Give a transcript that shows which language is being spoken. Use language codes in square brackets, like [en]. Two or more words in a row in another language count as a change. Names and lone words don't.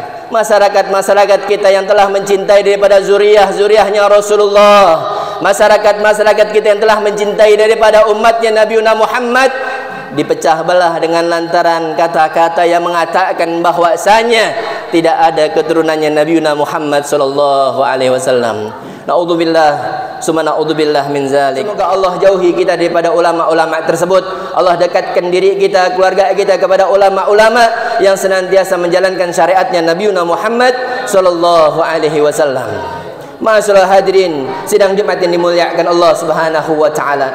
[id] Masyarakat-masyarakat kita yang telah mencintai daripada zuriyah-zuriyahnya Rasulullah, masyarakat-masyarakat kita yang telah mencintai daripada umatnya Nabi Muhammad, dipecah belah dengan lantaran kata-kata yang mengatakan bahwasanya tidak ada keturunannya Nabi Muhammad [ar] صلى الله عليه وسلم. نعوذ بالله ثم نعوذ بالله من ذلك. [id] Semoga Allah jauhi kita daripada ulama-ulama tersebut. Allah dekatkan diri kita, keluarga kita kepada ulama-ulama yang senantiasa menjalankan syariatnya Nabi Muhammad [ar] صلى الله عليه وسلم. [id] Masyaallah hadirin sidang Jumat yang dimuliakan Allah [ar] سبحانه وتعالى.